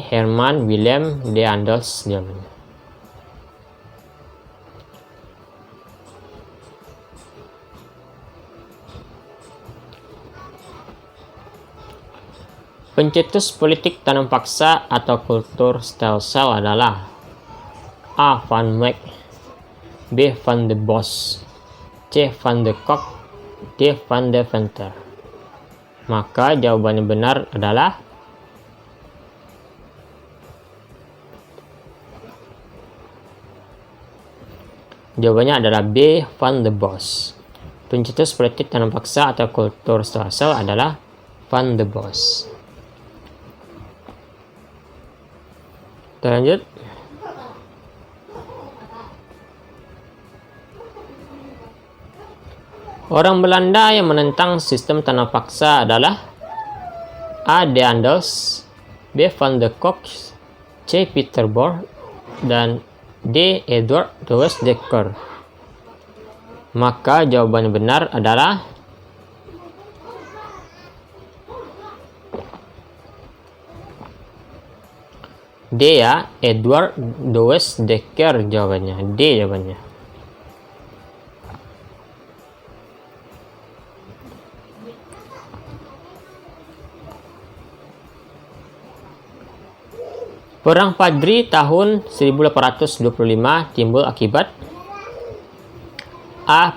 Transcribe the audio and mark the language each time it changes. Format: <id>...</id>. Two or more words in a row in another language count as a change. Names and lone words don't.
<id>Herman Willem de Andos jawabannya. Pencetus politik tanam paksa atau kultur stem cell adalah A. Van Meck, B. Van de Bos, C. Van de Kock, D. Van de Venter. Maka jawaban yang benar adalah jawabannya adalah B. Van de Bos. Pencetus politik tanam paksa atau kultur stem cell adalah Van de Bos. Kita lanjut. Orang Belanda yang menentang sistem tanam paksa adalah A. De Andos, B. Van de Kock, C. Peter Both, dan D. Edward de Westdekker. Maka jawaban yang benar adalah D ya, Edward de Westdekker jawabannya. D jawabannya. Perang Padri tahun 1825 timbul akibat A.</id>